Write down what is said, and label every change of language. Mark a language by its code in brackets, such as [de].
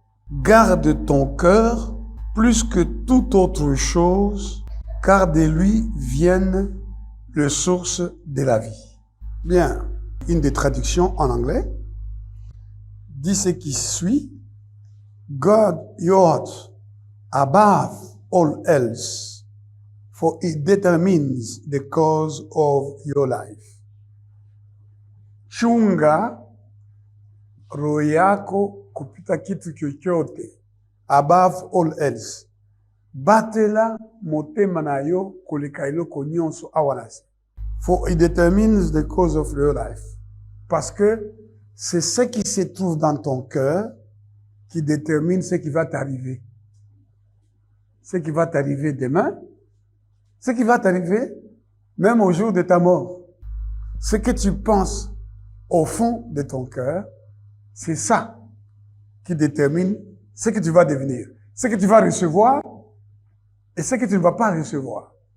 [fr] Garde ton cœur plus que toute autre chose, car de lui viennent les sources de la vie. Bien, une des traductions en anglais dit ce qui suit. [en] Guard your heart above all else, for it determines the course of your life. [sw] Chunga roho yako kupita kitu chochote, [en] above all else. [ln] Batela motema na yo koleka eloko nyonso awa na se. [en] For it determines the course of your life. [fr] Parce que c'est ce qui se trouve dans ton cœur qui détermine ce qui va t'arriver. Ce qui va t'arriver demain, ce qui va t'arriver même au jour de ta mort. Ce que tu penses au fond de ton cœur, c'est ça qui détermine ce que tu vas devenir, ce que tu vas recevoir et ce que tu ne vas pas recevoir.